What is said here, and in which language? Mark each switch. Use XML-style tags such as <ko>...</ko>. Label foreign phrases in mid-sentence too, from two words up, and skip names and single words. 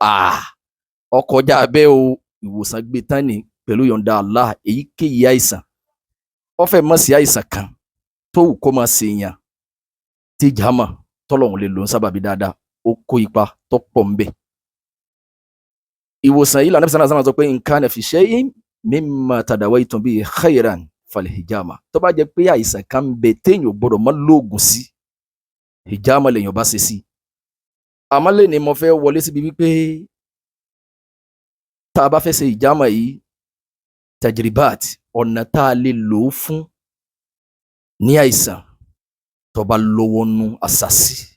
<yo>ó kọjá bẹ́ẹ̀ o, ìwòsàn gbé tán ni pẹ̀lú yọ̀ǹda Allah. èyíkéyìí àìsàn ó fẹ́ mọ̀ sí àìsàn kan tó wù kó máa ṣèyàn tí ìjàmà tọ́lọ́hun lè lò ń sábàbí dáadáa ó kó ipa tó pọ̀ ń bẹ̀. ìwòsàn yìí l'Ànábì</yo> <ar>صلى الله عليه وسلم</ar> <yo>sọ pé</yo> <ar>إن كان في شيء مما تداويتم به خيرا فالحجامة.</ar> <yo>tó bá jẹ́ pé àìsàn kan ń bẹ téèyàn ò gbọ́dọ̀ mọ́ lóògùn sí, hijama lèèyàn bá ṣe sí. àmọ́ lè ní mo fẹ́ wọlé síbi wípé tá a bá fẹ́ ṣe hijama yìí, tajribat, ọ̀nà tá a lè lò ó fún ní àìsàn tó bá lówó nú àṣàsí.</yo>